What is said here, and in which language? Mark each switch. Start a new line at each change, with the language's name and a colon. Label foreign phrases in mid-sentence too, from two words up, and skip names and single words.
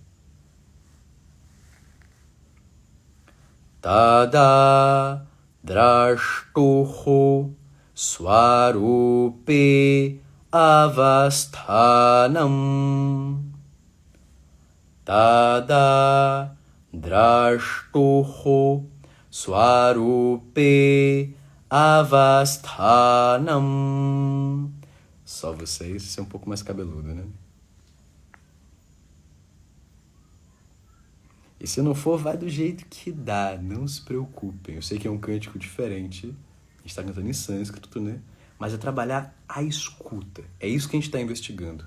Sanskrit: तदा द्रष्टुः स्वरूपे अवस्थानम्. तदा द्रष्टुः स्वरूपे अवस्थानम्.
Portuguese: Só vocês, isso é um pouco mais cabeludo, né? E se não for, vai do jeito que dá, não se preocupem. Eu sei que é um cântico diferente, a gente está cantando em sânscrito, né? Mas é trabalhar a escuta, é isso que a gente está investigando.